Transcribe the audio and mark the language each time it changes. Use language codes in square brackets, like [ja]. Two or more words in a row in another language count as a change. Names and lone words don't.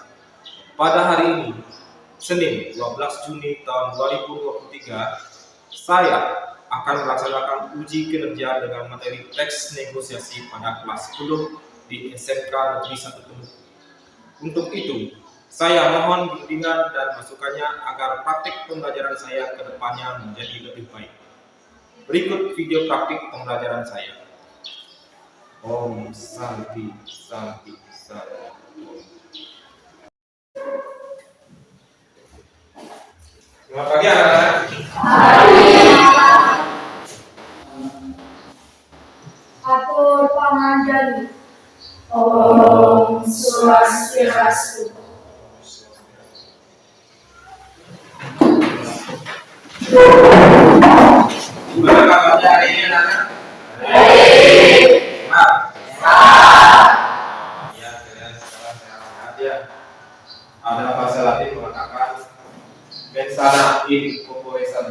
[id] Pada hari ini, Senin 12 Juni tahun 2023, saya akan melaksanakan uji kinerja dengan materi teks negosiasi pada kelas 10 di SMK Negeri 1 Temuku. Untuk itu, saya mohon bimbingan dan masukannya agar praktik pembelajaran saya ke depannya menjadi lebih baik. Berikut video praktik pembelajaran saya. [sa] Om Santi Santi Santi. [id] Selamat pagi anak-anak. [ban] Atur pangandaru. [sa] Om Swastiastu. [id] Gimana kabarnya hari ini anak-anak? Baik. Ya, kalian sekarang sehat ya. Ada bahasa Latin mengatakan [la] mensana in corpore sano.